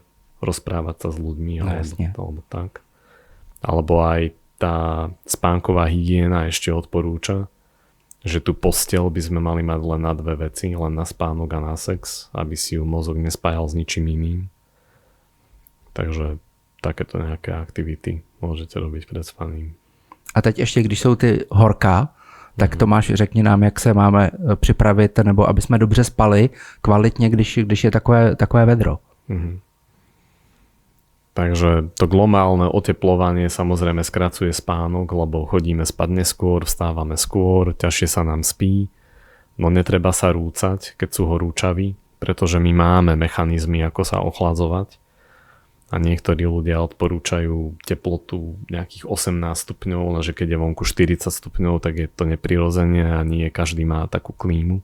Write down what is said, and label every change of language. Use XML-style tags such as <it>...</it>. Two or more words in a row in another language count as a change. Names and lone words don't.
<sk>Rozprávať sa s ľuďmi alebo tak. Alebo aj tá spánková hygiena ešte odporúča, že tú posteľ by sme mali mať len na 2 veci, len na spánok a na sex, aby si ju mozog nespájal s ničím iným. Takže takéto nejaké aktivity môžete robiť pred spaním.</sk> <cs>A teď ještě, když jsou ty horká, tak Tomáš, řekni nám, jak se máme připravit, nebo aby jsme dobře spali kvalitně, když je takové vedro.</cs> <sk>Takže to globálne oteplovanie samozrejme skracuje spánok, lebo chodíme spať neskôr, vstávame skôr, ťažšie sa nám spí. No netreba sa rúcať, keď sú horúčaví, pretože my máme mechanizmy, ako sa ochladzovať. A niektorí ľudia odporúčajú teplotu nejakých 18 stupňov, lenže keď je vonku 40 stupňov, tak je to neprirodzene a nie každý má takú klímu.</sk>